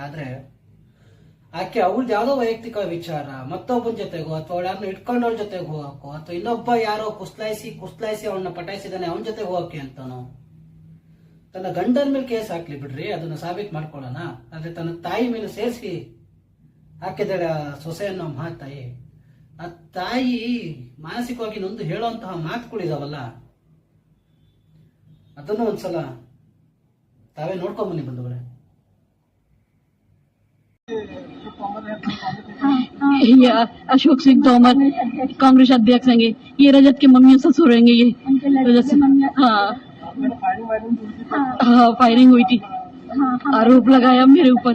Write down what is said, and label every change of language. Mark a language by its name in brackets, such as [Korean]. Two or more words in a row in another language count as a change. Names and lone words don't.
[Kannada] ಆದರೆ ಆಕೆ ಅವಳದ್ದು ಯಾವುದೋ ವೈಯಕ್ತಿಕ ವಿಚಾರ, ಮತ್ತೊಬ್ಬನ ಜೊತೆಗೋ ಅಥವಾ ಅವಳನ್ನ ಇಟ್ಕೊಂಡವಳ ಜೊತೆಗೆ ಹೋಗಕ್ಕೋ, ಅಥವಾ ಇನ್ನೊಬ್ಬ ಯಾರೋ ಕುಸ್ಲಾಯಿಸಿ ಅವಳನ್ನ ಪಟಾಯಿಸಿದಾನೆ ಅವನ ಜೊತೆಗೆ ಹೋಗಕ್ಕೆ ಅಂತಾನೋ, ತನ್ನ ಗಂಡನ ಮೇಲೆ ಕೇಸ್ ಹಾಕ್ಲಿ ಬಿಡ್ರಿ, ಅದನ್ನ ಸಾಬೀತು ಮಾಡ್ಕೊಳ್ಳೋಣ. ಆದ್ರೆ ತನ್ನ ತಾಯಿ ಮೇಲೆ ಸೇರಿಸಿ ಹಾಕಿದಾಳೆ ಆ ಸೊಸೆ ಅನ್ನೋ ಮಹಾತಾಯಿ. ಆ ತಾಯಿ ಮಾನಸಿಕವಾಗಿ ನೊಂದು ಹೇಳುವಂತಹ ಮಾತುಗಳಿದಾವಲ್ಲ, ಅದನ್ನು ಒಂದ್ಸಲ ತಾವೇ ನೋಡ್ಕೊಂಬನ್ನಿ ಬಂಧುಗಳೇ. [Hindi] ये अशोक सिंह तोमर कांग्रेस अध्यक्ष हैं। ये रजत के मम्मी ससुर हैं। ये रजत, हाँ फायरिंग हुई थी, आरोप लगाया मेरे ऊपर।